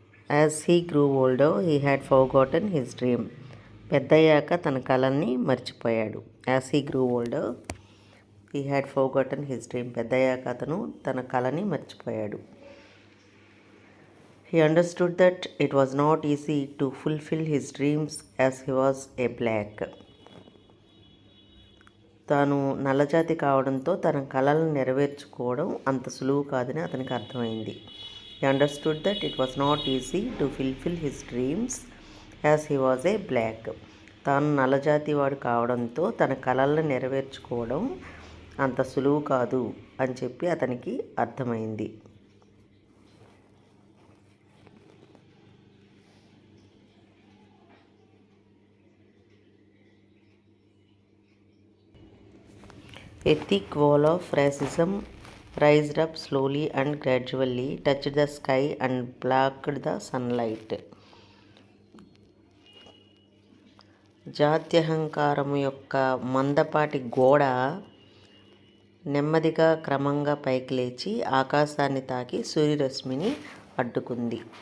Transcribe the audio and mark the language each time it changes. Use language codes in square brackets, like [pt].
[en] As he grew older he had forgotten his dream. [te] పెద్దయ్యాక తన కళని మర్చిపోయాడు. [en] As he grew older he had forgotten his dream. [te] పెద్దయ్యాక అతను తన కళని మర్చిపోయాడు. [en] He understood that it was not easy to fulfill his dreams as he was a black. [te] తాను నల్లజాతి కావడంతో తన కళలను నెరవేర్చుకోవడం అంత సులువు కాదని అతనికి అర్థమైంది. [en] He understood that it was not easy to fulfill his dreams as he was a black. [te] తాను నల్లజాతి వాడు కావడంతో తన కళలను నెరవేర్చుకోవడం అంత సులువు కాదు అని చెప్పి అతనికి అర్థమైంది. [en] A thick wall of racism rised up slowly and gradually, touched the sky and blocked the sunlight. [te] జాత్యహంకారము యొక్క మందపాటి గోడ నెమ్మదిగా క్రమంగా పైకి లేచి ఆకాశాన్ని తాకి సూర్యరశ్మిని అడ్డుకుంది.